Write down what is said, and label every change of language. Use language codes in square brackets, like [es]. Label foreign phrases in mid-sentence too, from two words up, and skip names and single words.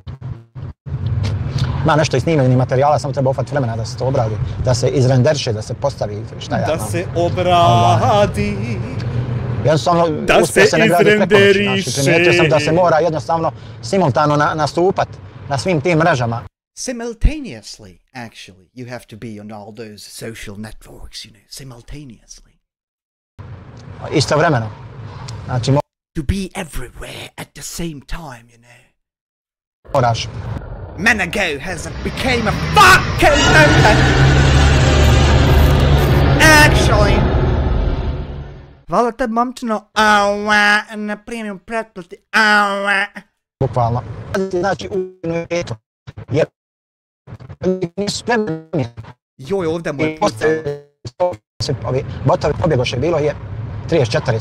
[bs] Ima nešto i snimljeni materijala, samo treba ufati vremena da se to obradi, da se izrenderiše, da se postavi, šta ja znam. Da se obradi. Jednostavno, uspio se ne gradi preko noći, znači, primijetio sam da se mora jednostavno simultano nastupat na svim tim mrežama. [en] Simultaneously, actually, you have to be on all those social networks, you know, simultaneously. [bs] Istovremeno. Znači, [en] to be everywhere at the same time, you know. [bs] moraš. [en] Menago has became a fucking mountain. Actually. [bs] Hvala tebi, momčino. Aua, na premium pretplati. Aua. Bukvalno. Znači, u eto. Jer nisu spremni. Joj, ovdje mu je pucao. Ovi botovi pobjegoše, bilo je 34.